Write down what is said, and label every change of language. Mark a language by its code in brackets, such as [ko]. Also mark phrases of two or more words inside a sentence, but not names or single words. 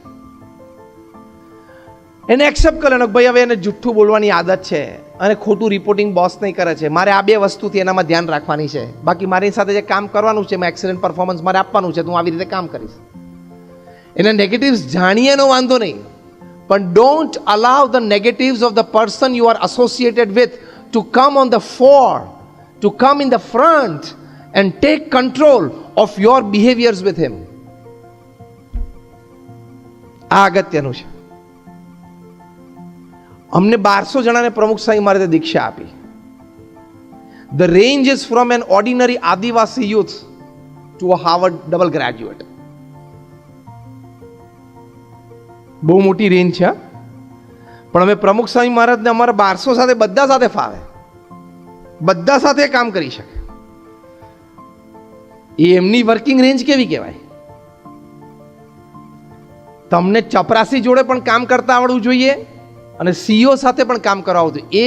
[gu] એને એક્સેપ્ટ કરે ને ભાઈ હવે એને જુઠ્ઠું બોલવાની આદત છે અને ખોટું રિપોર્ટિંગ બોસ નહીં કરે છે, મારે આ 2 વસ્તુથી એનામાં ધ્યાન રાખવાની છે, બાકી મારી સાથે જે કામ કરવાનું છે, મેં [en] excellent performance [gu] મારે આપવાનું છે, તો હું આવી રીતે કામ કરીશ. એના નેગેટિવ્સ જાણીએ એનો વાંધો નહીં, [en] but don't allow the negatives of the person you are associated with to come on the fore, to come in the front and take control of your behaviors with him. [gu] આ અગત્યનું છે. અમને 1200 જણાને પ્રમુખ સ્વામી મહારાજે દીક્ષા આપી. [en] The range is from an ordinary Adivasi youth to a Harvard double graduate. [gu] બહુ મોટી રેન્જ છે. પણ અમે પ્રમુખ સ્વામી મહારાજને અમારા 1200 સાથે બધા સાથે ફાવે, બધા સાથે કામ કરી શકે. એ એમની [en] working range [gu] કેવી કહેવાય? તમને ચપરાસી જોડે પણ કામ કરતા આવડવું જોઈએ અને સીઈઓ સાથે પણ કામ કરાવવું જોઈએ.